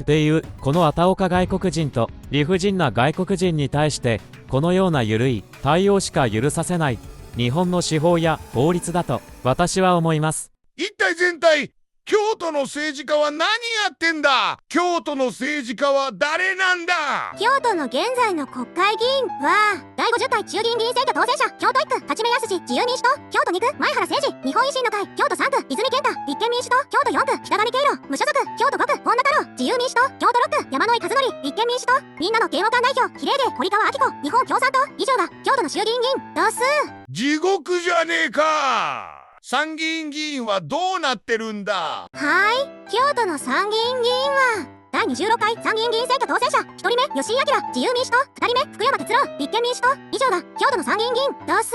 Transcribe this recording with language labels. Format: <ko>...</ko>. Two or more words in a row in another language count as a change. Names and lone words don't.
<ja>っていうこのあたおか外国人と理不尽な外国人に対してこのような緩い対応しか許させない日本の司法や法律だと私は思います。一体全体、京都の政治家は何やってんだ？京都の政治家は誰なんだ？京都の現在の国会議員は第50回衆議院議員選挙当選者、京都1区立目康自由民主党、京都2区前原誠司日本維新の会、京都3区泉健太立憲民主党、京都4区北上敬郎無所属、京都5区本田太郎自由民主党、京都6区山井和則立憲民主党、みんなの嫌悪感代表比例で堀川明子日本共産党以上が京都の衆議院議員多数。地獄じゃねえか。参議院議員はどうなってるんだ？はい、京都の参議院議員は第26回参議院議員選挙当選者、1人目吉井明自由民主党、2人目福山哲郎立憲民主党以上が京都の参議院議員多数。</ja>